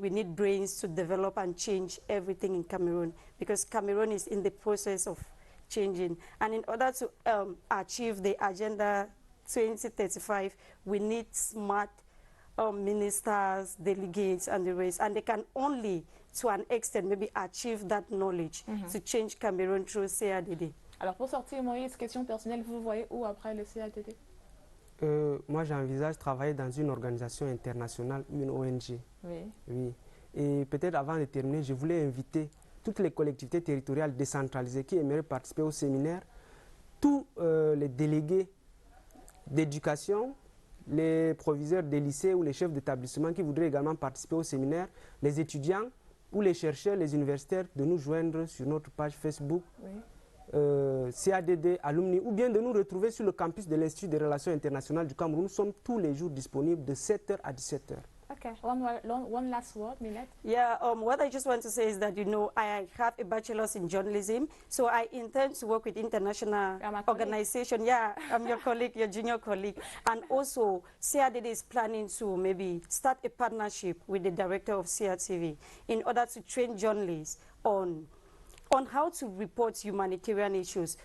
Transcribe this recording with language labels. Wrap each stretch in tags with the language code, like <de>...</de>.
<en>We need brains to develop and change everything in Cameroon because Cameroon is in the process of changing. And in order to achieve the Agenda 2035, we need smart ministers, delegates, and the rest. And they can only, to an extent, maybe achieve that knowledge to change Cameroon through CADD.</en> <fr>Alors, pour sortir, Moïse, question personnelle, vous voyez où après le CADD? Moi, j'envisage travailler dans une organisation internationale, une ONG. Oui. Oui. Et peut-être avant de terminer, je voulais inviter toutes les collectivités territoriales décentralisées qui aimeraient participer au séminaire, tous les délégués d'éducation, les proviseurs des lycées ou les chefs d'établissement qui voudraient également participer au séminaire, les étudiants ou les chercheurs, les universitaires, de nous joindre sur notre page Facebook. Oui. CADD Alumni, ou bien de nous retrouver sur le campus de l'Institut des Relations Internationales du Cameroun. Nous sommes tous les jours disponibles de 7h à 17h.</fr> <en>Okay, one last word, Minette. Yeah, what I just want to say is that, you know, I have a bachelor's in journalism, so I intend to work with international organization. Yeah, I'm your colleague, your junior colleague. And also, CADD is planning to maybe start a partnership with the director of CRTV in order to train journalists on how to report humanitarian issues.</en>